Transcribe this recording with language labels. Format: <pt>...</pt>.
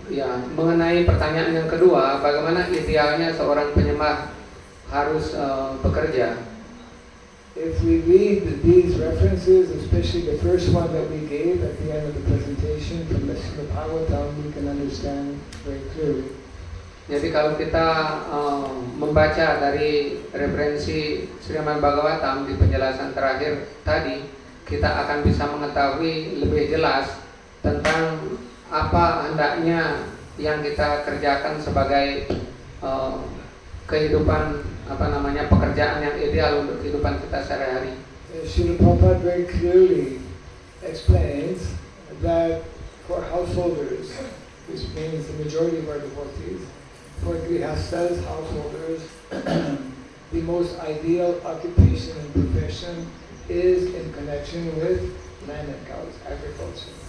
<id>Ya, mengenai pertanyaan yang kedua, bagaimana idealnya seorang penyembah harus bekerja?</id> <en>if we read these references, especially the first one that we gave at the end of the presentation from the Srimad Bhagavatam, we can understand very clearly.</en> <id>Jadi kalau kita membaca dari referensi Srimad Bhagavatam di penjelasan terakhir tadi, kita akan bisa mengetahui lebih jelas tentang apa hendaknya yang kita kerjakan sebagai kehidupan pekerjaan yang ideal untuk kehidupan kita sehari-hari.</id> <en>Srila Prabhupada very clearly explains that for householders, which means the majority of our devotees, for grihastas, householders, the most ideal occupation and profession is in connection with land and cows, agriculture.</en>